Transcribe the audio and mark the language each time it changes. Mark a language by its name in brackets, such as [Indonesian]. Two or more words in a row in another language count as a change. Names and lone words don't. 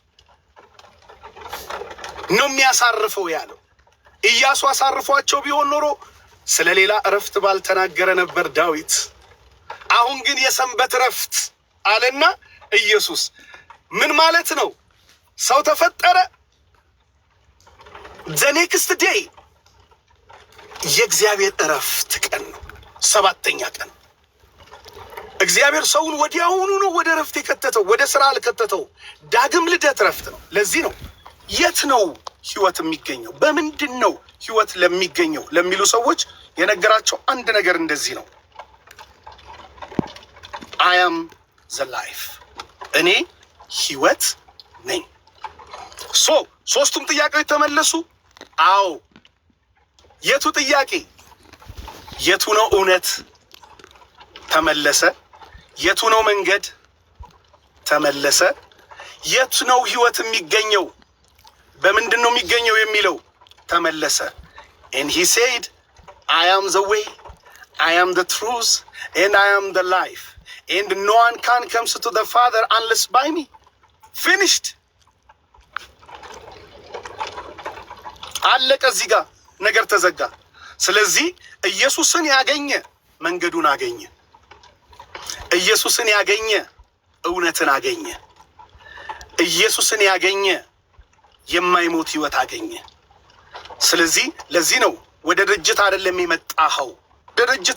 [Amharic] ነው የሚያሳርፈው ያለው። ኢያሱ አሳርፏቸው ቢሆን ኖሮ ስለሌላ እረፍት ባልተናገረ ነበር ዳዊት። አሁን ግን የሰንበት እረፍት አለና ኢየሱስ ምን ማለት ነው? ሰው ተፈጠረ [English] the next day [Amharic] የእግዚአብሔር እረፍት ቀን ነው 7ኛ ቀን። እግዚአብሔር ሰውን ወዲያውኑ ነው ወደ እረፍት የከተተው፣ ወደ ስራ አልከተተው። ዳግም ልደት እረፍት ነው። ለዚህ ነው የት ነው ህይወት የሚገኘው? በምንድን ነው ህይወት ለሚገኘው ለሚሉ ሰዎች የነገራቸው አንድ ነገር እንደዚህ ነው። [English] I am the life [Amharic] እኔ ህይወት ነኝ። ሶስቱም ጥያቄዎች ተመለሱ። አዎ። የቱ ጥያቄ? የቱ ነው እውነት? ተመለሰ። የቱ ነው መንገድ? ተመለሰ። የቱ ነው ህይወት የሚገኘው? በምንድን ነው የሚገኘው የሚለው ተመለሰ። [English] and he said I am the way, I am the truth, and I am the life, and no one can come to the Father unless by me. Finished. [Amharic] አለቀ። እዚህ ጋር ነገር ተዘጋ። ስለዚህ ኢየሱስን ያገኘ መንገዱን አገኘ። ኢየሱስን ያገኘ እውነትን አገኘ። ኢየሱስን ያገኘ የማይሞት ህይወት አገኘ። ስለዚህ ለዚህ ነው ወደ ድርጅት አይደለም የመጣኸው፣ ድርጅት